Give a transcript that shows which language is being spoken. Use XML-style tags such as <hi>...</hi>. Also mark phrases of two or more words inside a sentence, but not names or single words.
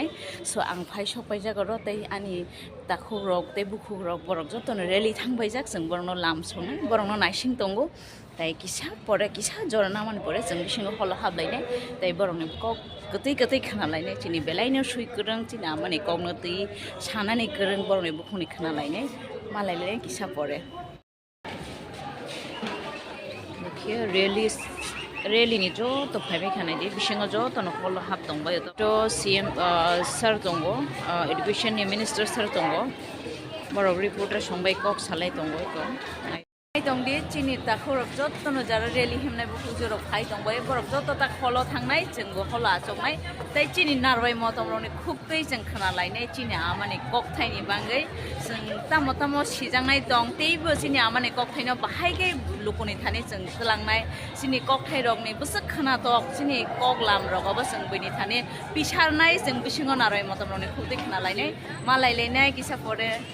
<brx>सो आं फाइ सब फाइजाक अरो तै अनि दाखु रक तै बुखु रक बरक जतनो रेलि थांबायजाक जों बरनो लामसो बरंनो नाइसिं दंगो ताई किसा परे किसा जरना मन परे जों बिसिङो हल हाबलायनाय ताई बरंनो कक गतै गतै खानालायनाय चिनि बेलायनो सुइ गोरों चिनि आमानि ककनो तै सानानै गोरों बरंनि बुखुनि खानालायनाय मालायलाय किसा परे देखियो रेलिनि जो तो फाइबाय खानाय दि बिसिङो जो तो हल हाब दंबाय तो</brx> <en>CM sir</en> <brx>दंगो</brx> <en>education minister sir</en> <brx>दंगो बरक रिपोर्टर संबाय कक सालाय दंगो तो दंदि चिनि ताखरक जतनो जारा रेलि हेमनाय बुखु जरक फाइ दंबाय बरक जत ता खलो थांनाय जोंबो खल आचकनाय तै चिनि नारबाय मतमरनि खुबै जों खोनालायनाय चिनि आमानि ककथाइनि बांगै जों तामो तामो सिजांनाय दं तैबो चिनि आमानि ककथाइनो बाहायगै लुकनि थाने जों खोलांनाय चिनि ककथाइ रगनि बसक खोनातक चिनि कक लाम रगबो जों बैनि थाने पिसारनाय जों बिसिङो नारबाय मतमरनि खुबै खोनालायनाय मालायलायनाय किसा परे</brx>